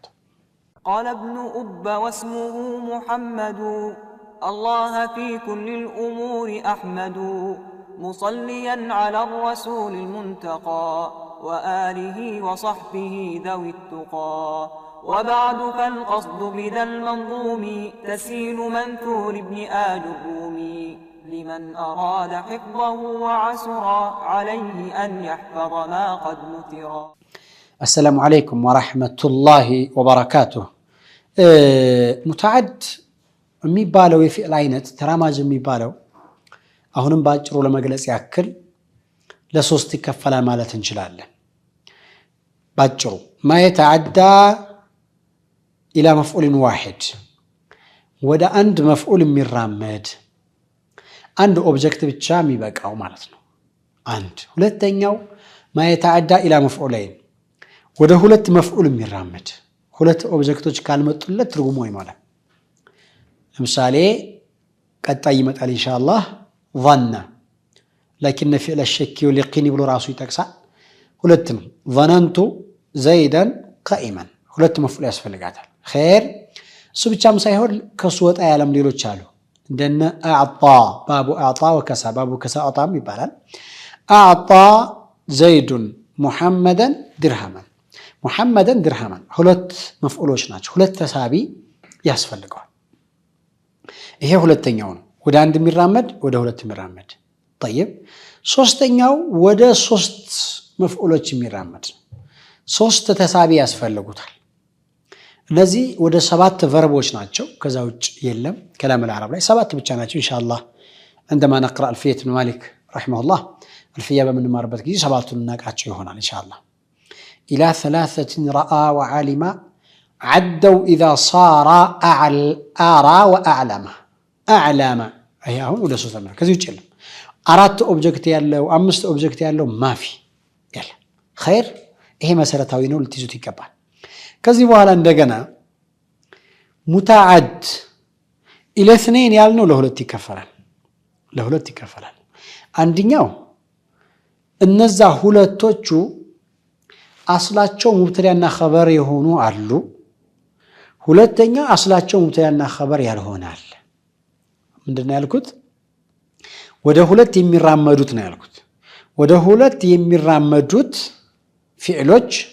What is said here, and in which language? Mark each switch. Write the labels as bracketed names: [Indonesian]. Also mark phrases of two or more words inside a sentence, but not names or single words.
[Arabic] قال ابن أب واسمه محمد الله في كل الأمور أحمد مصليا على الرسول المنتقى وآله وصحبه ذوي التقى وبعد فالقصد بذا المنظوم تسهيل منثور ابن آل الرومي لمن أراد حفظه وعسرا عليه أن يحفظ ما قد نثرا. السلام عليكم ورحمة الله وبركاته. [Amharic] ሙተዓድ የሚባለው የፊዕል አይነት ተራማጅ የሚባለው አሁንም ባጭሩ ለመግለጽ ያክል ለሶስት ይከፈላል ማለት እንችላለን። ባጭሩ [Arabic] ما يتعدى إلى مفعول واحد [Amharic] ወደ አንድ መፍዑል የሚራመድ አንድ ኦብጀክት ብቻ የሚበቃው ማለት ነው። አንድ ሁለተኛው [Arabic] ما يتعدى إلى مفعولين [Amharic] ወደ ሁለት መፍዑል የሚራመድ ሁለት ኦብጀክቶች ካልመጡለት ትርጉሙ አይሞላም። ለምሳሌ ቀጣይ ይመጣል ኢንሻአላህ [Arabic] ظن لكن فعل الشك واليقين [Amharic] ብሎ ራሱ ይጠቅሳል። ሁለት ነው። [Arabic] ظننت زيدا قائما [Amharic] ሁለት መፍዑል ያስፈልጋታል። ኸይር እሱ ብቻም ሳይሆን ከሱ ወጣ ያለም ሌሎች አሉ። እንደነ [Arabic] أعطى باب أعطى وكسا باب كسا [Amharic] አጣም ይባላል። [Arabic] أعطى زيد محمدا درهما محمدا درهما [Amharic] ሁለት መፍዑሎች ናቸው። ሁለት ተሳቢ ያስፈልገዋል። ይሄ ሁለተኛው ነው። ወደ አንድ የሚራመድ ወደ ሁለት የሚራመድ طيب ሶስተኛው ወደ ሶስት መፍዑሎች የሚራመድ ሶስት ተሳቢ ያስፈልጉታል። እነዚህ ወደ 7 ቨርቦች ናቸው። ከዛ ውጭ የለም። [Arabic] كلام العرب [Amharic] ላይ 7 ብቻ ናቸው። ኢንሻአላህ [Arabic] عندما نقرأ الفية بن مالك رحمه الله الفية [Amharic] በምንማርበት ጊዜ 7ቱን እናቃቸው ይሆናል ኢንሻአላህ። [Arabic] إلى 3 رأى وعالم عدوا إذا صار أعلى وأعلم أعلم [Amharic] አይ አሁን ወደ 3 ተመራ ከዚህ ውጭ የለም 4 ኦብጀክት ያለው 5 ኦብጀክት ያለው ማፊ ያለ ኸይር ይሄ መሰረታዊ ነው ልትይዙት ይገባል ከዚህ በኋላ እንደገና [Arabic] متعد إلى اثنين [Amharic] ያልነው ለሁለት ይከፈላል አንደኛው እነዛ ሁለቶቹ አስላቸው ሙብተዳና ኸበር የሆኑ አሉ ሁለተኛ አስላቸው ሙብተዳና ኸበር ያልሆናል ምንድነው ያልኩት ወደ ሁለት የሚራመዱት ነው ያልኩት ወደ ሁለት የሚራመዱት ፊዕሎች